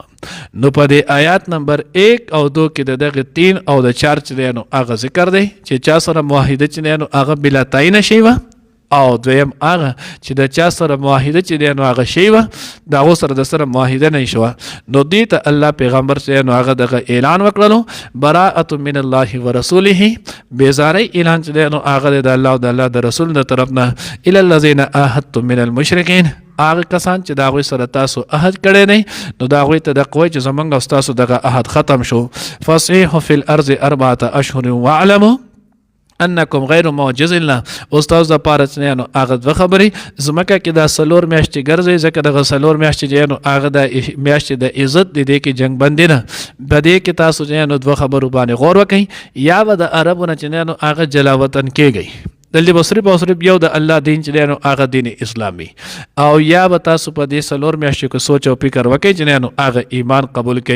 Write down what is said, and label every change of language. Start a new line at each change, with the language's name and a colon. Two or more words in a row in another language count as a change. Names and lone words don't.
Pashto: نو په دې آیات نمبر 1 او 2 کې د دغه 3 او د 4 چې دی نو هغه ذکر دی چې چا سره معاهده چې دی نو هغه بلا تعینه شوې وه او دویم هغه چې د چا سره معاهده چې دی نو هغه شوې وه د هغو سره د سره معاهده نه شوه. نو دې ته الله پیغمبر چې نو هغه دغه اعلان وکړلو
Arabic: براءة من الله ورسوله
Pashto: بیزاری اعلان چې دی نو هغه د الله او د الله د رسول د طرف نه
Arabic: الی الذین عاهدتم من المشرکین
Pashto: هغه کسان چې د هغوی سره تاسو عهد کړی دی نو د هغوی ته دغه وایي چې زموږ او ستاسو دغه عهد ختم شو.
Arabic: فصیحوا فی الارض 4 اشهر واعلموا انکم غیر معجز الله.
Pashto: استاد د پاره چې نو هغه دوه خبرې زمکه کې دا 4 میاشتې ګرځي ځکه دغه 4 میاشتې چې نو هغه د میاشتې د عزت د دې کې جنگ بندي نه بده کې تاسو چې نو دوه خبرو باندې غور وکړئ یا به د عربونه چې نو هغه جلاوطن کېږي دلته به صرف او صرف یو د الله دین چې دی نو هغه دین اسلامي او یا به تاسو په دې 4 میاشتو کې سوچ او فکر وکړئ چې نو هغه ایمان قبول کړئ.